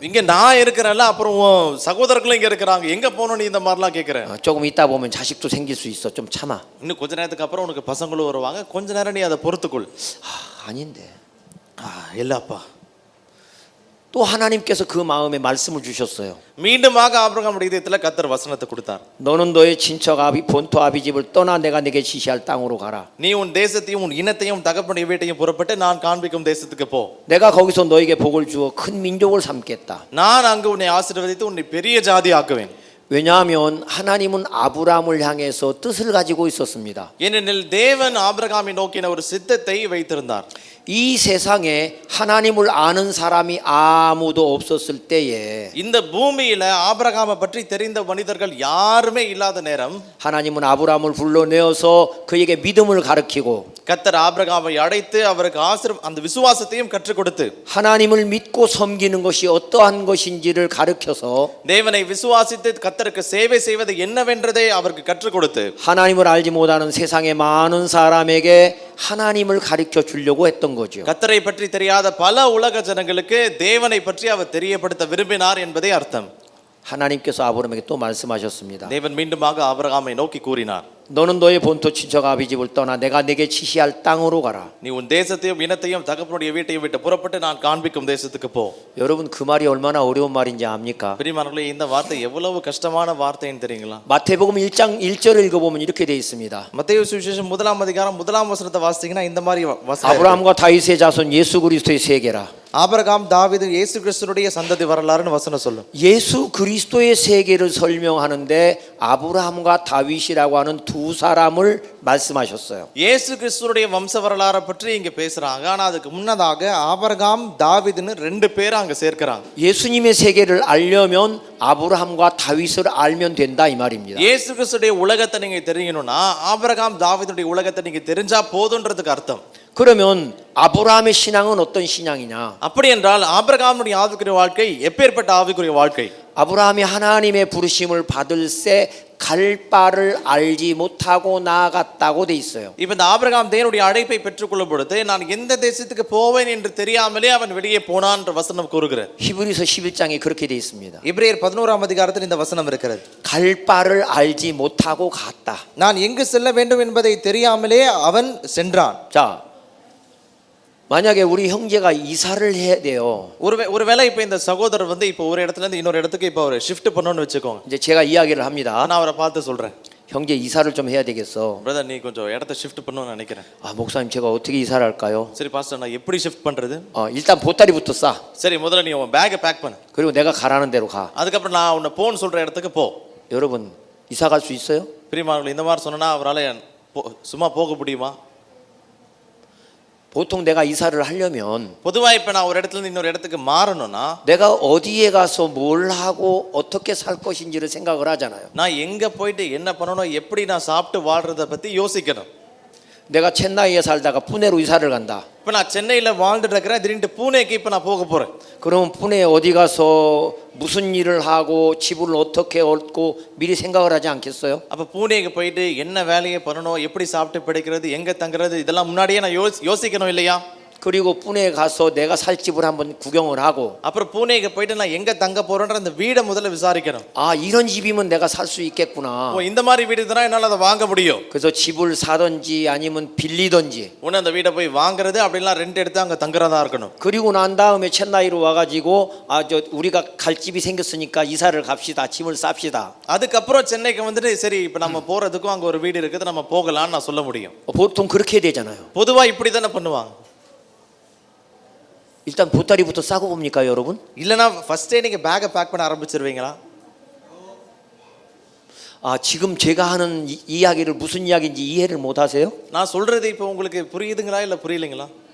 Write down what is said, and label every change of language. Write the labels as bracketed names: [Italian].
[Tamil] இங்க நான் இருக்கிறேன்ல, அப்புறம் உன் சகோதரர்களும் இங்க இருக்கிறாங்க, எங்க போகணும் நீ இந்த மாதிரிலாம் கேட்கிற? [Korean] 조금 있다 보면 자식도 생길 수 있어. 좀 참아. [Tamil] இன்னும் கொஞ்ச நேரத்துக்கு அப்புறம் உனக்கு பசங்களும் வருவாங்க, கொஞ்ச நேரம் நீ அதை பொறுத்துக்கொள். [Korean] 아닌데. [Tamil] இல்லப்பா. [Korean] 또 하나님께서 그 마음에 말씀을 주셨어요. [Tamil] மீண்டுமாக ஆபிரகாமுடைய இதயத்துல கர்த்தர் வசனத்தை கொடுத்தார். [Korean] 너는 너의 친척 아비 본토 아비 집을 떠나 내가 네게 지시할 땅으로 가라. [Tamil] நீ உன் தேசத்தையும் உன் இனத்தையும் தகப்பனுடைய வீட்டையும் புறப்பட்டு நான் காண்பிக்கும் தேசத்துக்கு போ. [Korean] 내가 거기서 너에게 복을 주어 큰 민족을 삼겠다. [Tamil] நான் அங்கு உன்னை ஆசீர்வதித்து உன்னை பெரிய ஜாதி ஆக்குவேன். [Korean] 왜냐하면 하나님은 아브라함을 향해서 뜻을 가지고 있었습니다. [Tamil] ஏனெனில் தேவன் ஆபிரகாமை நோக்கின ஒரு சித்தத்தை வைத்திருந்தார். [Korean] 이 세상에 하나님을 아는 사람이 아무도 없었을 때에 [Tamil] இந்த பூமியில ஆபிரகாமை பற்றி தெரிந்த மனிதர்கள் யாருமே இல்லாத நேரம் [Korean] 하나님은 아브라함을 불러내어서 그에게 믿음을 가르치고 [Tamil] கர்த்தர் ஆபிரகாமை அழைத்து அவருக்கு அந்த விசுவாசத்தையும் கற்றுக் கொடுத்து [Korean] 하나님을 믿고 섬기는 것이 어떠한 것인지를 가르쳐서 [Tamil] தேவனை விசுவாசித்து கர்த்தருக்கு சேவை செய்வது என்னவென்றதை அவருக்கு கற்றுக் கொடுத்து [Korean] 하나님을 알지 못하는 세상의 많은 사람에게 하나님을 가르쳐 주려고 했던 거죠. [Tamil] கர்த்தரை பற்றி தெரியாத பல உலக ஜனங்களுக்கு தேவனை பற்றி அவர் தெரியப்படுத்த விரும்பினார் என்பதே அர்த்தம். [Korean] 하나님께서 아브라함에게 또 말씀하셨습니다. [Tamil] தேவன் மீண்டுமாக ஆபிரகாமை நோக்கி கூறினார். [Korean] 너는 너의 본토 친척 아비 집을 떠나 내가 네게 지시할 땅으로 가라. [Tamil] நீ உன் தேசத்தையும் இனத்தையும் தகப்பனுடைய வீட்டையும் விட்டு புறப்பட்டு நான் காண்பிக்கும் தேசத்துக்கு போ. [Korean] 여러분 그 말이 얼마나 어려운 말인지 압니까? [Tamil] பிரியமானவர்களே இந்த வார்த்தை எவ்வளவு கஷ்டமான வார்த்தைன்னு தெரியுங்களா? [Korean] 마태복음 1장 1절을 읽어보면 이렇게 되어 있습니다. [Tamil] மத்தேயு சுவிசேஷம் 1ஆம் அதிகாரம் 1ஆம் வசனத்தை வாசித்தீங்கன்னா இந்த மாதிரி வசனம் [Korean] 아브라함과 다윗의 자손 예수 그리스도의 세계라. [Tamil] ஆபிரகாம் தாவீது இயேசு கிறிஸ்துனுடைய சந்ததி வரலாறுன்னு வசனம் சொல்லும். [Korean] 예수 그리스도의 세계를 설명하는데 아브라함과 다윗이라고 하는 두 사람을 말씀하셨어요. [Tamil] இயேசு கிறிஸ்துனுடைய வம்ச வரலாறை பற்றி இங்க பேசுறாங்க. ஆனா அதுக்கு முன்னதாக ஆபிரகாம் தாவீதுன்னு ரெண்டு பேரை அங்க சேர்க்கறாங்க. [Korean] 예수님의 세계를 알려면 아브라함과 다윗을 알면 된다 이 말입니다. [Tamil] இயேசு கிறிஸ்துடைய உலகத்தை நீங்க தெரியணும்னா ஆபிரகாம் தாவீதுடைய உலகத்தை நீங்க தெரிஞ்சா போதுன்றதுக்கு அர்த்தம். [Korean] 그러면 아브라함의 신앙은 어떤 신앙이냐? [Tamil] அப்படி என்றால் ஆபிரகாமுடைய ஆவிக்குரிய வாழ்க்கை எப்பேற்பட்ட ஆவிக்குரிய வாழ்க்கை? [Korean] 아브라함이 하나님의 부르심을 받을 때 갈 바를 알지 못하고 나아갔다고 돼 있어요. [Tamil] இப்ப இந்த ஆபிரகாம் தேவனுடைய அழைப்பை பெற்றுக்கொள்ளும் பொழுது நான் எந்த தேசத்துக்கு போவேன் என்று தெரியாமலே அவன் வெளியே போனான் என்ற வசனம் கூறுகிறது. [Korean] 히브리서 11장에 그렇게 돼 있습니다. [Tamil] எபிரேயர் 11ஆம் அதிகாரத்தில் இந்த வசனம் இருக்கிறது. [Korean] 갈 바를 알지 못하고 갔다. [Tamil] நான் எங்கு செல்ல வேண்டும் என்பதை தெரியாமலே அவன் சென்றான். [Korean] 자, 만약에 우리 형제가 이사를 해야 돼요. [Tamil] ஒருவேளை இப்ப இந்த சகோதரர் வந்து இப்ப ஒரு இடத்துல இருந்து இன்னொரு இடத்துக்கு இப்ப ஒரு ஷிஃப்ட் பண்ணணும்னு வெச்சுக்கோங்க. [Korean] 이제 제가 이야기를 합니다. [Tamil] நான் அவரை பார்த்து சொல்றேன். [Korean] 형제 이사를 좀 해야 되겠어. [Tamil] பிரதர் நீ கொஞ்சம் இடத்தை ஷிஃப்ட் பண்ணணும்னு நினைக்கிறேன். [Korean] 아, 목사님 제가 어떻게 이사를 할까요? [Tamil] சரி பாஸ்டர் நான் எப்படி ஷிஃப்ட் பண்றது? [Korean] 일단 보따리부터 싸. [Tamil] சரி முதல்ல நீ உன் பேக்கை பேக் பண்ணு. [Korean] 그리고 내가 가라는 대로 가. [Tamil] அதுக்கப்புறம் நான் உன்னை போன்னு சொல்ற இடத்துக்கு போ. [Korean] 여러분, 이사 갈 수 있어요? [Tamil] பிரியமானவர்களே இந்த மாதிரி சொன்னா அவரால சும்மா போக முடியுமா? [Korean] 보통 내가 이사를 하려면 [Tamil] பொதுவா இப்ப நான் ஒரு இடத்துல இருந்து இன்னொரு இடத்துக்கு மாறணும்னா [Korean] 내가 어디에 가서 뭘 하고 어떻게 살 것인지를 생각을 하잖아요. [Tamil] நான் எங்க போயிட்டு என்ன பண்ணணும் எப்படி நான் சாப்பிட்டு வாழ்றத பத்தி யோசிக்கணும். [Korean] 내가 첸나이에 살다가 푸네로 이사를 간다. [Tamil] இப்ப நான் சென்னையில வாழ்ந்துட்டு இருக்கிறேன். திடீர்னு பூனேக்கு இப்ப நான் போக போறேன். [Korean] 그럼 푸네 어디 가서 무슨 일을 하고 집을 어떻게 얻고 미리 생각을 하지 않겠어요? [Tamil] அப்ப பூனேக்கு போயிட்டு என்ன வேலையை பண்ணணும் எப்படி சாப்பிட்டு பிடிக்கிறது எங்க தங்குறது இதெல்லாம் முன்னாடியே நான் யோசிக்கணும் இல்லையா? [Korean] 그리고 푸네에 가서 내가 살 집을 한번 구경을 하고 [Tamil] அப்புறம் பூனேக்கு போயிட்டு நான் எங்க தங்க போறேன்ற அந்த வீடை முதல்ல விசாரிக்கணும். [Korean] 아, 이런 집이면 내가 살 수 있겠구나. [Tamil] ஓ இந்த மாதிரி வீடு தான் என்னால அதை வாங்க முடியும். [Korean] 그래서 집을 사든지 아니면 빌리든지. [Tamil] உன்ன அந்த வீடை போய் வாங்குறது அப்படிலாம் ரெண்ட் எடுத்து அங்க தங்குறதா இருக்கணும். [Korean] 그리고 난 다음에 첸나이로 와가지고 우리가 갈 집이 생겼으니까 이사를 갑시다. 짐을 쌉시다. [Tamil] அதுக்கப்புறம் சென்னைக்கு வந்துட்டு சரி இப்ப நம்ம போறதுக்கும் அங்க ஒரு வீடு இருக்குது நம்ம போகலாம்னு நான் சொல்ல முடியும். [Korean] 보통 그렇게 되잖아요. [Tamil] பொதுவா இப்படி தானே பண்ணுவாங்க. [Korean] 일단 보따리부터 싸고 봅니까 여러분? [Tamil] இல்லனா ஃபர்ஸ்டே நீங்க பேக்கை பேக் பண்ண ஆரம்பிச்சிருவீங்களா? [Korean] 아, 지금 제가 하는 이야기를 무슨 이야기인지 이해를 못 하세요? [Tamil] நான் சொல்றது இப்போ உங்களுக்கு புரியுதுங்களா இல்ல புரியலங்களா?